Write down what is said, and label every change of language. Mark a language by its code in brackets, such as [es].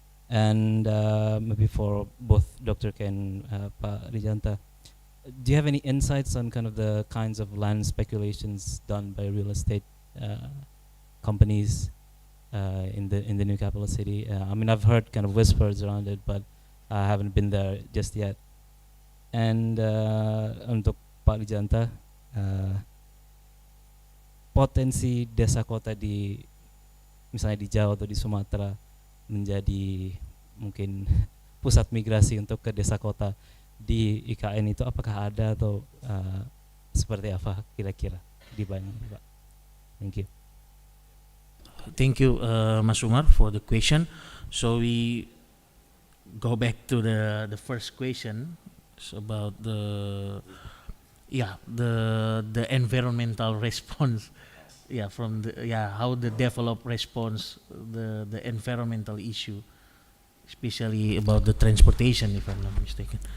[en] And maybe for both Dr. K and Pak Rijanta, do you have any insights on kind of the kinds of land speculations done by real estate companies in the new capital city? I mean, I've heard kind of whispers around it, but I haven't been there just yet. [id] And untuk Pak Rijanta, potensi desa kota di misalnya di Jawa atau di Sumatera menjadi mungkin pusat migrasi untuk ke desa kota di IKN itu apakah ada atau seperti apa kira-kira dibayangkan, Pak? [en] Thank you. Thank you, Mas Umar, for the question. So we go back to the first question. It's about the environmental response. from the how the develop response the environmental issue, especially about the transportation, if I'm not mistaken.